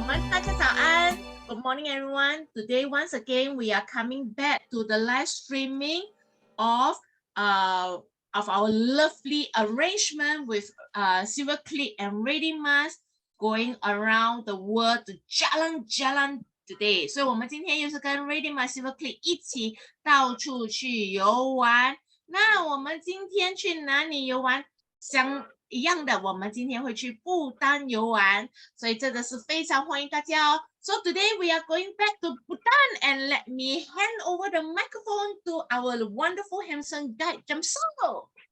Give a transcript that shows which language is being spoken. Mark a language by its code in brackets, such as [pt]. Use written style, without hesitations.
[zh] 大家早安 [en] Good morning, everyone. Today, once again, we are coming back to the live streaming of our lovely arrangement with Silver Click and Ready Mask going around the world to Jalan today. [zh] 所以我们今天又是跟 Ready Mask Silver Click 一起到处去游玩。那我们今天去哪里游玩？一样的，我们今天会去不丹游玩，所以真的是非常欢迎大家哦。 [en] So today we are going back to Bhutan, and let me hand over the microphone to our wonderful handsome guide, Jamso.